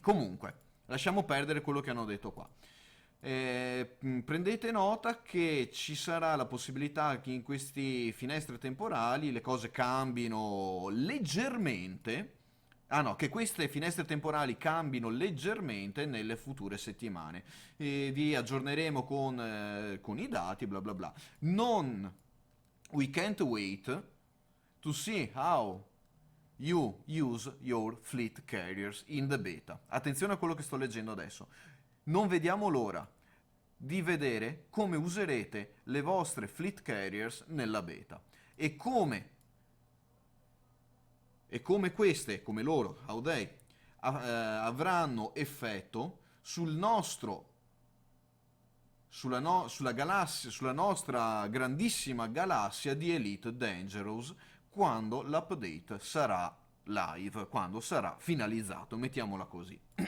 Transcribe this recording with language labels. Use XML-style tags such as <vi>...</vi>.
<it>Comunque, lasciamo perdere quello che hanno detto qua. Prendete nota che ci sarà la possibilità che in questi finestre temporali le cose cambino leggermente. Ah no, che queste finestre temporali cambino leggermente nelle future settimane. E vi aggiorneremo con i dati, bla bla bla.</it> <en>Non, we can't wait to see how you use your fleet carriers in the beta.</en> <it>Attenzione a quello che sto leggendo adesso. Non vediamo l'ora di vedere come userete le vostre fleet carriers nella beta e come queste, come loro,</it> <en>how they,</en> <it>avranno effetto sul nostro, sulla galassia, sulla nostra grandissima galassia di Elite Dangerous quando l'update sarà live, quando sarà finalizzato, mettiamola così.</it>